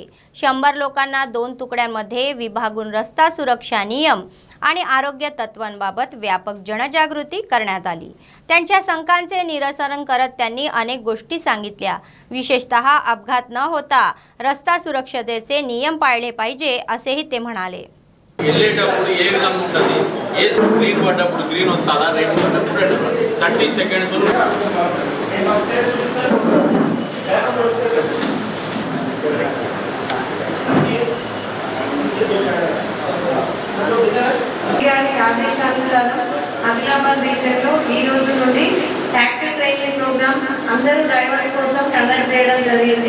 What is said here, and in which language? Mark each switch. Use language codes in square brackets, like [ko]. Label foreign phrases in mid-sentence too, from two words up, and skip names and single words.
[mr] 100 लोकांना 2 तुकड्यांमध्ये विभागून रस्ता सुरक्षा नियम आणि आरोग्य तत्वांबाबत व्यापक जनजागृती करण्यात आली। त्यांच्या शंकांचे निरसन करत त्यांनी अनेक गोष्टी सांगितल्या। विशेषतः अपघात न होता रस्ता सुरक्षतेचे नियम पाळले पाहिजे असेही ते म्हणाले। [te] వెళ్ళేటప్పుడు ఏ విధంగా ఉంటుంది, ఏ గ్రీన్ పడ్డప్పుడు గ్రీన్ వస్తుందా, రెడ్ పడ్డప్పుడు రెడ్ 30 సెకండ్స్ ఆదేశానుసారం ఆదిలాబాద్ రీజియన్లో ఈ రోజు నుండి ట్యాక్సీ ట్రైనింగ్ ప్రోగ్రామ్ అందరూ డ్రైవర్స్ కోసం కండక్ట్ చేయడం జరిగింది।